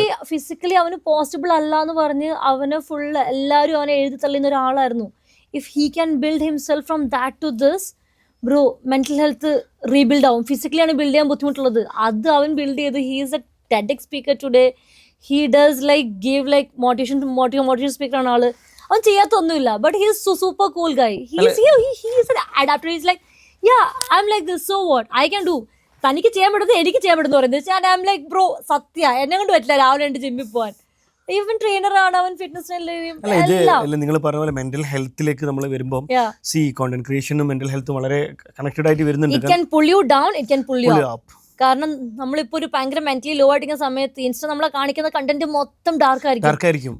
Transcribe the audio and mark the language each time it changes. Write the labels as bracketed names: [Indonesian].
[Malayalam] Physically അവന് possible അല്ല എന്ന് പറഞ്ഞ് അവന് ഫുള്ള് എല്ലാവരും അവനെ എഴുതി തള്ളുന്ന ഒരാളായിരുന്നു. [English] If he can build himself from that to this, bro, mental health rebuild [Malayalam] ആവും. ഫിസിക്കലി ആണ് ബിൽഡ് ചെയ്യാൻ ബുദ്ധിമുട്ടുള്ളത്, അത് അവൻ ബിൽഡ് ചെയ്ത്. [English] He is a TEDx speaker today. He does like give like motivation speaker [Malayalam] ആണ് ആള്. അവൻ ചെയ്യാത്തൊന്നുമില്ല, [English] but he is super cool guy. He is an adapter. He's like, yeah, I'm like this, so what I can do. [Malayalam] തനിക്ക് ചെയ്യാൻ പറ്റുന്നത് എനിക്ക് ചെയ്യാൻ പറ്റുന്ന പറയുന്നത്. [English] and I'm like, bro, [Malayalam] സത്യ എന്നെ കൊണ്ട് പറ്റില്ല രാവിലെ എൻ്റെ ജിമ്മിൽ പോകാൻ. ഈവൻ ട്രെയിനറാണ് അവൻ, ഫിറ്റ്നസ് നിങ്ങൾ പറഞ്ഞ പോലെ മെന്റൽ ഹെൽത്തിലേക്ക് നമ്മൾ വരുമ്പോൾ കോണ്ടന്റ് ക്രിയേഷനും മെന്റൽ ഹെൽത്തും വളരെ കണക്റ്റഡ് ആയിട്ട് വരുന്നുണ്ട്. [English] It can pull you down, it can pull you up. [Malayalam] കാരണം നമ്മളിപ്പോ ഒരു ഭയങ്കര മെന്റലി ലോ ആയിരിക്കുന്ന സമയത്ത് ഇൻസ്റ്റ നമ്മളെ കാണിക്കുന്ന കണ്ടന്റ് മൊത്തം ഡാർക്ക് ആയിരിക്കും.